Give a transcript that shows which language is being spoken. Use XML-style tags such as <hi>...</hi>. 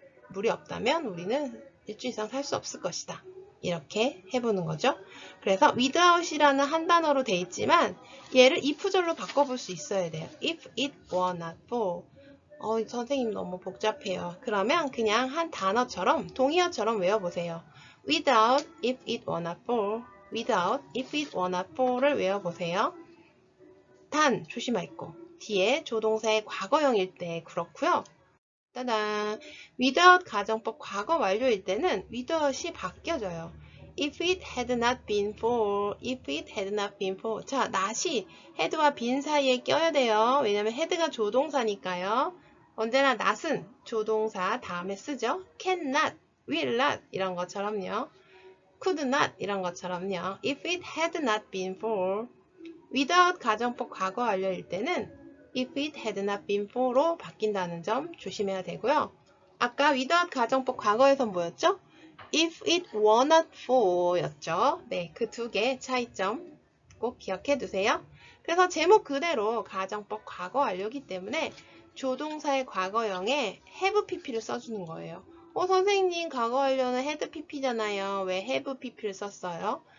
<ko>물이 없다면 우리는 일주일 이상 살 수 없을 것이다. 이렇게 해보는 거죠. 그래서 without이라는 한 단어로 돼 있지만 얘를 if절로 바꿔볼 수 있어야 돼요.</ko> <en>If it were not for.</en> <ko>선생님 너무 복잡해요. 그러면 그냥 한 단어처럼 동의어처럼 외워보세요.</ko> <en>Without, if it were not for. Without, if it were not for를</en> <ko>외워보세요. 단 조심할 거. 뒤에 조동사의 과거형일 때 그렇고요. 따단. without 가정법 과거 완료일 때는 without이 바뀌어져요.</ko> <en>If it had not been for, if it had not been for.</en> <ko>자, not이 had와 been 사이에 껴야 돼요. 왜냐면 had가 조동사니까요. 언제나 not은 조동사 다음에 쓰죠. cannot, will not 이런 것처럼요.</ko> <en>could not</en> <ko>이런 것처럼요.</ko> <en>If it had not been for.</en> <ko>without 가정법 과거 완료일 때는</ko> <en>if it had not been for</en> <ko>로 바뀐다는 점 조심해야 되고요. 아까 without 가정법 과거에선 뭐였죠?</ko> <en>if it were not for</en> <ko>였죠. 네, 그 두 개 차이점 꼭 기억해 두세요. 그래서 제목 그대로 가정법 과거 완료이기 때문에 조동사의 과거형에 have pp를 써주는 거예요. 선생님 과거 완료는 had pp잖아요. 왜 have pp를 썼어요?</ko>